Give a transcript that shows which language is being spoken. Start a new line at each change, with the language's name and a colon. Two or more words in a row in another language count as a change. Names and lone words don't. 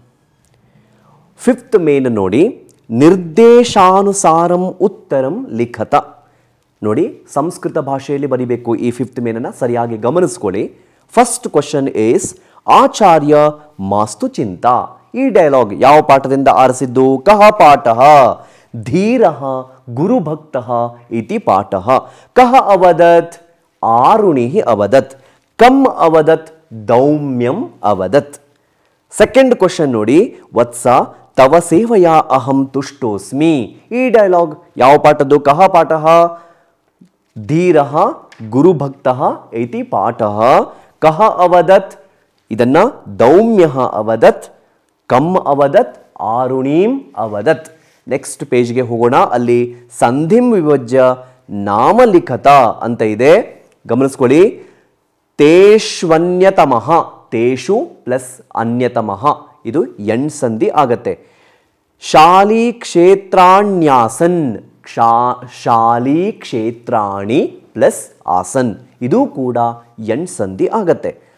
English: fifth main
Sanskrit: ನೋಡಿ, ನಿರ್ದೇಶಾನುಸಾರಂ ಉತ್ತರಂ ಲಿಖತ.
Kannada: ನೋಡಿ, ಸಂಸ್ಕೃತ ಭಾಷೆಯಲ್ಲಿ ಬರಿಬೇಕು ಈ
English: fifth mainannu,
Kannada: ಸರಿಯಾಗಿ ಗಮನಿಸ್ಕೊಳ್ಳಿ.
English: first question is
Sanskrit: ಆಚಾರ್ಯ ಮಾಸ್ತು ಚಿಂತಾ.
Kannada: ಈ ಡೈಲಾಗ್ ಯಾವ ಪಾಠದಿಂದ ಆರಿಸಿದ್ದು?
Sanskrit: ಕಹ ಪಾಠಃ? ಧೀರಃ ಗುರುಭಕ್ತಃ ಇತಿ ಪಾಠಃ. ಕಹ ಅವದತ್? ಆರುಣಿಃ ಅವದತ್. ಕಂ ಅವದತ್? ದೌಮ್ಯಂ ಅವದತ್.
English: second question
Sanskrit: ನೋಡಿ, ವತ್ಸ ತವ ಸೇವಯಾ ಅಹಂ ತುಷ್ಟೋಸ್ಮಿ.
Kannada: ಈ ಡೈಲಾಗ್ ಯಾವ ಪಾಠದ್ದು?
Sanskrit: ಕಹ ಪಾಠಃ? ಧೀರಃ ಗುರುಭಕ್ತಃ ಇತಿ ಪಾಠಃ. ಕಹ ಅವದತ್? ಇದನ್ನ ದೌಮ್ಯಃ ಅವದತ್. ಕಂ ಅವದತ್? ಆರುಣೀಂ ಅವದತ್.
English: next pagege
Kannada: ಹೋಗೋಣ. ಅಲ್ಲಿ
Sanskrit: ಸಂಧಿಂ ವಿಭಜ್ಯ ನಾಮಲಿಖತ
Kannada: ಅಂತ ಇದೆ, ಗಮನಿಸ್ಕೊಳ್ಳಿ.
Sanskrit: ತೇಷ್ವನ್ಯತಮಃ, ತೇಷು ಪ್ಲಸ್ ಅನ್ಯತಮಃ,
Kannada: ಇದು ಎಣ್ ಸಂಧಿ ಆಗತ್ತೆ.
Sanskrit: ಶಾಲಿ ಕ್ಷೇತ್ರಾಣ್ಯಾಸನ್, ಶಾಲಿ ಕ್ಷೇತ್ರಾಣಿ ಪ್ಲಸ್ ಆಸನ್,
Kannada: ಇದು ಕೂಡ ಎಣ್ ಸಂಧಿ ಆಗತ್ತೆ.